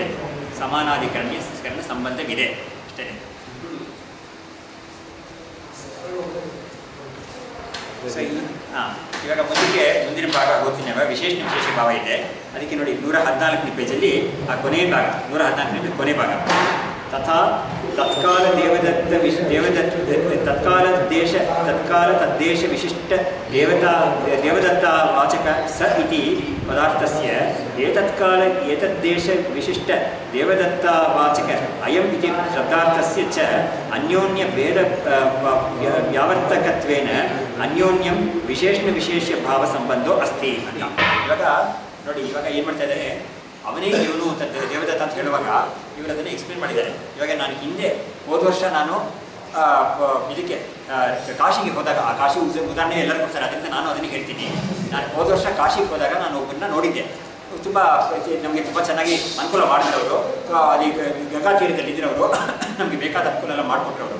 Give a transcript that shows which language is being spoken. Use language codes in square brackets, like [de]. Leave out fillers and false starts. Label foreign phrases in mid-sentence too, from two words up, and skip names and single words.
[kn] ಸಮಾನಾಧಿಕರಣ ಸಂಬಂಧವಿದೆ ಅಷ್ಟೇ. ಇವಾಗ ಮುಂದಿನ ಭಾಗ ಓದ್ತೀನಿ. ವಿಶೇಷ ಭಾವ ಇದೆ, ಅದಕ್ಕೆ ನೋಡಿ 114ನೇ ಪೇಜಲ್ಲಿ ಆ ಕೊನೆಯ ಭಾಗ, 114ನೇ ಕೊನೆ ಭಾಗ. [sa] तथा तत्काल तद्देश विशिष्ट देवदत्तावाचक स इति पदार्थस्य एतद्देश विशिष्ट देवदत्तावाचक अयम् इति शब्दार्थस्य च अन्योन्य भेद व्यावर्तकत्वेन अन्योन्यं विशेष्य भाव संबंधो अस्ति ಅಂತ. [kn] ಇವಾಗ ನೋಡಿ, ಇವಾಗ ಏನು ಮಾಡ್ತಾ ಇದ್ದಾರೆ, ಅವನೇ ಇವನು ಅಂತ ದೇವದತ್ತ ಅಂತ ಹೇಳುವಾಗ ಇವರು ಅದನ್ನು ಎಕ್ಸ್ಪ್ಲೇನ್ ಮಾಡಿದ್ದಾರೆ. ಇವಾಗ ನಾನು ಹಿಂದೆ ಹೋದ ವರ್ಷ ನಾನು ಇದಕ್ಕೆ ಕಾಶಿಗೆ ಹೋದಾಗ, ಆ ಕಾಶಿ ಉದಾಹರಣೆ ಎಲ್ಲರೂ ಕೊಡ್ತಾರೆ, ಅದರಿಂದ ನಾನು ಅದನ್ನು ಹೇಳ್ತೀನಿ. ನಾನು ಹೋದ ವರ್ಷ ಕಾಶಿಗೆ ಹೋದಾಗ ನಾನು ಒಬ್ಬರನ್ನ ನೋಡಿದ್ದೆ. ತುಂಬ ನಮಗೆ ತುಂಬ ಚೆನ್ನಾಗಿ ಅನುಕೂಲ ಮಾಡಿದವರು, ಅಲ್ಲಿ ಗಂಗಾ ತೀರದಲ್ಲಿ ಇದ್ದಿರೋರು, ನಮಗೆ ಬೇಕಾದ ಅನುಕೂಲ ಎಲ್ಲ ಮಾಡಿಕೊಟ್ರವರು.